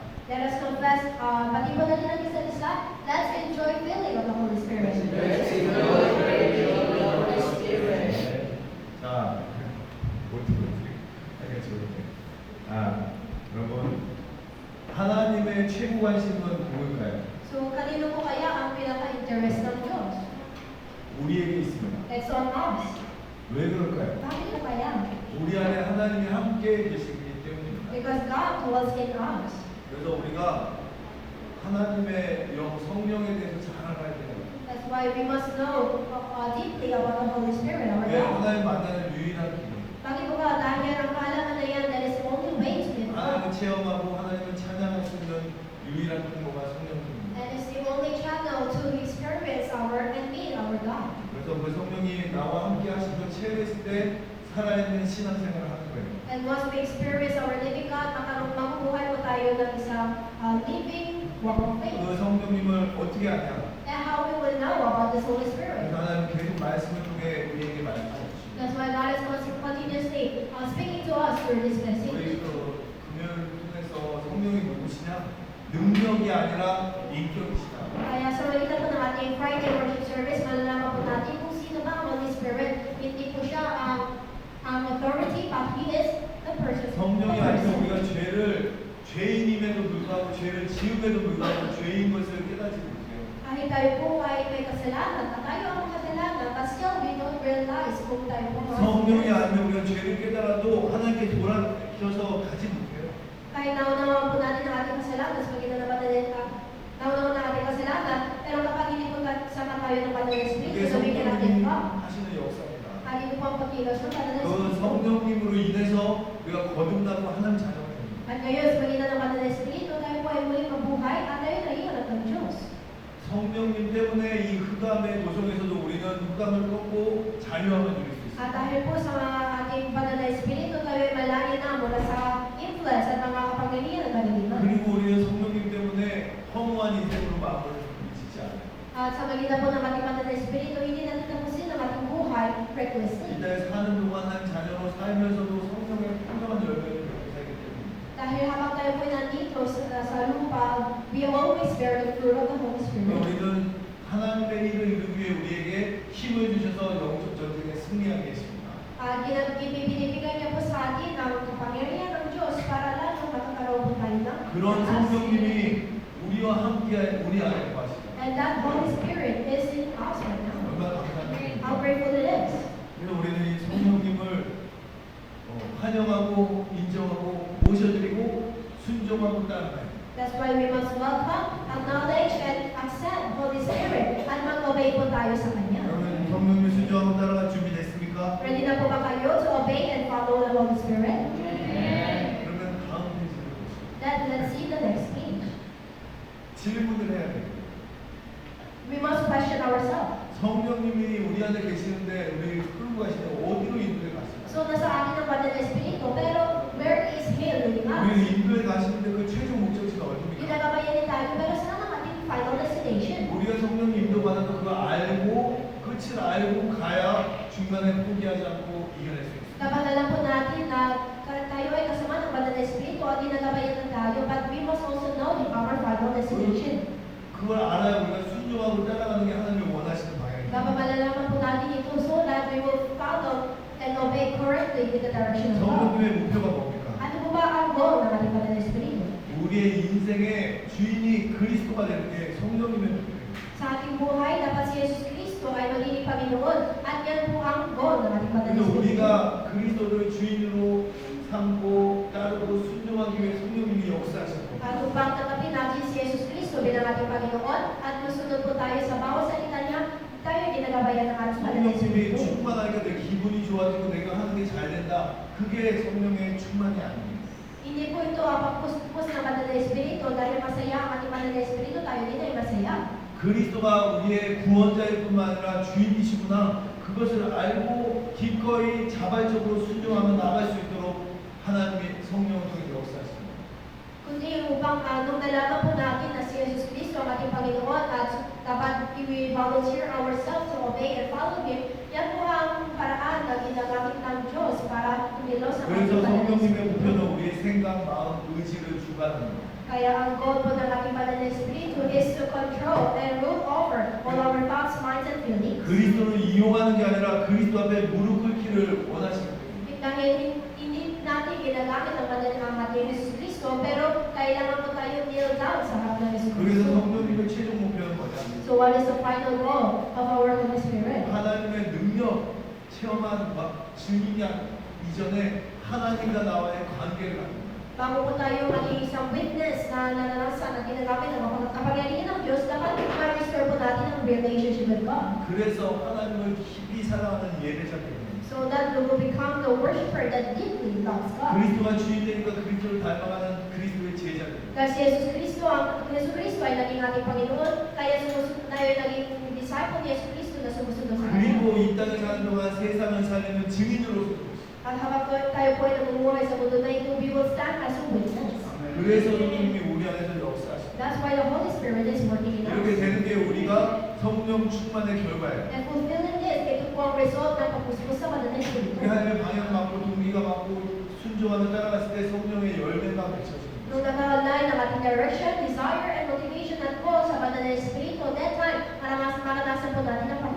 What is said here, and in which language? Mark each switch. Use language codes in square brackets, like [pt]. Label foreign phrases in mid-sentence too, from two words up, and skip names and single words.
[en] Let us confess, [tl] pati po natin ang isa't isa, [en] let's enjoy filling of the Holy Spirit. Let's enjoy filling of the Holy Spirit. [ko] 자, 여러분, 하나님의 최고 관심은 누굴까요? [tl] So, kanino po kaya ang pinaka-interest ng Diyos? [ko] 우리에게 있습니다. [en] It's on us. [ko] 왜 그럴까요? [tl] Bakit po kaya? [ko] 우리 안에 하나님이 함께 계시기 때문입니다. [en] Because God dwells in us. [ko] 그래서 우리가 하나님의 영 성령에 대해서 잘 알아야 돼요. [en] That's why we must know deeply about the Holy Spirit, our [ko] 왜 [en] God. [ko] 하나님 만나는 유일한 길. [tl] Bakit po ba? Dahil ang kaalaman na yan, [en] that is the only way to meet [ko] 하나님을 [en] God. [ko] 체험하고 하나님을 찬양할 수 있는 유일한 통로가 성령님입니다. [en] And it's the only channel to experience our and meet our God. [ko] 그래서 그 성령이 나와 함께 하시고 체험했을 때 살아있는 신앙생활을 하는 거예요. [en] And once we experience our living God, [tl] makubuhay po tayo ng isang [en] living walk of faith. [ko] 그 성령님을 어떻게 아냐? [en] And how we will know about this Holy Spirit. [ko] 하나님 계속 말씀을 통해 우리에게 말씀하시죠. [en] That's why God is continuously speaking to us through this message. [ko] 우리 금요일을 통해서 성령이 누구시냐? 능력이 아니라 인격이시다. [tl] Kaya sa malita po ng ating Friday worship service, malalaman po natin kung sino ba ang Holy Spirit. Hindi po siya ang authority, [en] but He is the person. [ko] 성령이 아니면 우리가 죄인임에도 불구하고 죄를 지음에도 불구하고 죄인 것을 깨닫지 못해요. [tl] Kahit tayo po ay may kasalanan, at tayo ang kasalanan, [en] but still we don't realize [tl] kung tayo po ang [ko] 성령이 아니면 우리가 죄를 깨달아도 하나님께 돌아서서 가지 못해요. [tl] kahit naunawa po natin ang ating kasalanan sa pagkita ng banal na naunawa ng ating kasalanan, pero kapag hindi po sama tayo ng banal na [ko] 그게 [tl] Espiritu, sabihin natin [ko] 성령님 [tl] pa, [ko] 하시는 역사입니다. [tl] hindi po ang pagkilos ng banal na [ko] 그 [tl] Espiritu. [ko] 성령님으로 인해서 우리가 거듭나고 하나님 자녀가 됩니다. [tl] At ngayon, sa pagkita ng banal na Espiritu, tayo po ay muling mabuhay at tayo ay iharap ng Diyos. [ko] 성령님 때문에 이 흑암의 도성에서도 우리는 흑암을 꺾고 자유함을 누릴 수 있습니다. [tl] At dahil po sa ating banal na Espiritu, tayo ay malayo na mula sa influence at mga kapangyarihan ng kaliliman. [ko] 그리고 우리는 성령님 때문에 허무한 인생으로 마음을 미치지 않아요. [tl] At sa magitan po ng ating banal na Espiritu, hindi natin tapusin ang ating buhay recklessly. [ko] 이 땅에 사는 동안 한 자녀로 살면서도 성령의 풍성한 열매를 맺고 살기 때문입니다. [tl] Dahil habang tayo po nandito sa lupa, [en] we always bear the fruit of the Holy Spirit. [ko] 우리는 하나님의 일을 이루기 위해 우리에게 힘을 주셔서 영적 전쟁에 승리하게 했습니다. [tl] At binibigay niya po sa atin ang kapangyarihan ng Diyos para lalong makakaroon po tayo ng [ko] 그런 성령님이 우리와 함께 우리 안에 거하시다. [en] And that Holy Spirit is in us right now. [ko] 얼마나 감사합니까? [en] How grateful it is. [ko] 그래서 우리는 이 성령님을 환영하고 인정하고 모셔드리고 순종하고 따라가요. [en] That's why we must welcome, acknowledge, and accept Holy Spirit [tl] at mag-obey po tayo sa Kanya. [ko] 여러분 성령님 순종하고 따라갈 준비됐습니까? [en] Ready [tl] na po ba kayo [en] to obey and follow the Holy Spirit? [ko] 그러면 다음 페이지를 보시죠. [en] Let's see the next page. [ko] 질문을 해야 돼요. [en] We must question ourselves. [ko] 성령님이 우리 안에 계시는데 우리 끌고 가시는데 어디로 인도해 가시나요? [tl] So, nasa atin ang banal na Espiritu, pero [en] where is He leading us? [ko] 우리는 인도해 가시는데 그 최종 목적지가 어디입니까? [tl] Ginagabayan tayo, pero saan ang ating [en] final destination? [ko] 우리가 성령님 인도받아도 그거 알고 끝을 알고 가야 중간에 포기하지 않고 이겨낼 수 있습니다. [tl] Kapag alam po natin na tayo ay kasama ng banal na Espiritu at ginagabayan tayo, [en] but we must also know our final destination. [ko] 그걸 알아야 우리가 순종하고 따라가는 게 하나님이 원하시는 방향입니다. [tl] Kapag malalaman po natin ito, [en] so that we will follow and obey correctly in the direction of God. [ko] 성령님의 목표가 뭡니까? [tl] Ano po ba ang goal ng ating banal na Espiritu? [ko] 우리의 인생의 주인이 그리스도가 되는 게 성령님의 목표예요. [tl] Sa ating buhay, dapat si Jesus Cristo ay magiging Panginoon at yan po ang goal ng ating banal na [ko] 그래서 [tl] Espiritu. [ko] 우리가 그리스도를 주인으로 삼고 따르고 순종하기 위해 성령님이 역사하셨고 [tl] At upang tanggapin natin si Jesus Cristo bilang ating Panginoon at masunod po tayo sa bawat salita niya, tayo ay ginagabayan ng ating banal na [ko] 성령님이 [tl] Espiritu. [ko] 충만하니까 내 기분이 좋아지고 내가 하는 게 잘 된다. 그게 성령의 충만이 아닙니다. [tl] Hindi po ito ang pagpuspos ng banal na Espiritu dahil masaya ang ating banal na Espiritu, tayo din ay masaya. [ko] 그리스도가 우리의 구원자일 뿐만 아니라 주인이시구나. 그것을 알고 기꺼이 자발적으로 순종하며 나갈 수 있도록 하나님의 성령을 통해 역사하십니다. [tl] Kundi upang nung nalaman po natin na si Jesus Cristo ang ating Panginoon at dapat i-volunteer [en] ourselves to obey and follow Him, [tl] yan po ang paraan na ginagamit ng Diyos para tumilos ang [ko] 그래서 [tl] ating banal na [ko] 성령님의 [tl] Espiritu. [ko] 목표는 우리의 생각, 마음, 의지를 주관하는 것. [tl] Kaya ang goal po ng ating banal na Espiritu [en] is to control and rule over all our thoughts, minds, and feelings. [ko] 그리스도를 이용하는 게 아니라 그리스도 앞에 무릎 꿇기를 원하시는 거예요. [tl] Dahil hindi natin ginagamit ang banal ng ating Jesus Cristo, pero kailangan po tayo [en] kneel down [tl] sa harap ng Jesus [ko] 그래서 [tl] Cristo. [ko] 성령님의 최종 목표는 뭐냐면 [en] So what is the final goal of our Holy Spirit? [ko] 하나님의 능력 체험한 증인이 이전에 하나님과 나와의 관계를 갖는 거예요. [tl] Bago po tayo maging isang witness na naranasan at ginagamit ng mga kapangyarihan ng Diyos, dapat ma-restore po natin ang [en] relationship with God. [ko] 그래서 하나님을 깊이 사랑하는 예배자가 됩니다. [en] So that we will become the worshiper that deeply loves God. [ko] 그리스도가 주인되니까 그리스도를 닮아가는 그리스도의 제자가 됩니다. [tl] Kasi Jesus Cristo ay naging ating Panginoon, kaya tayo naging disciple ni Jesus Cristo na sumusunod sa Kanya. [ko] 그리고 이 땅에 사는 동안 세상을 살리는 증인으로서 [tl] At habang tayo po ay namumuhay sa mundo na ito, [en] we will stand as a witness. [ko] 그래서 성령님이 우리 안에서 역사하십니다. [en] That's why the Holy Spirit is working in [ko] 이렇게 [en] us. [ko] 되는 게 우리가 성령 충만의 결과예요. [en] And fulfilling this, [tl] ito po ang result ng pagpuspos sa banal na Espiritu. [ko] 우리 하나님의 방향 맞고 동기가 맞고 순종하며 따라갔을 때 성령의 열매가 맺혀집니다. [tl] Nung nakahalay ng ating [en] direction, desire, and motivation [tl] at goal sa banal na Espiritu, [en] that time, [tl] maranasan po natin ang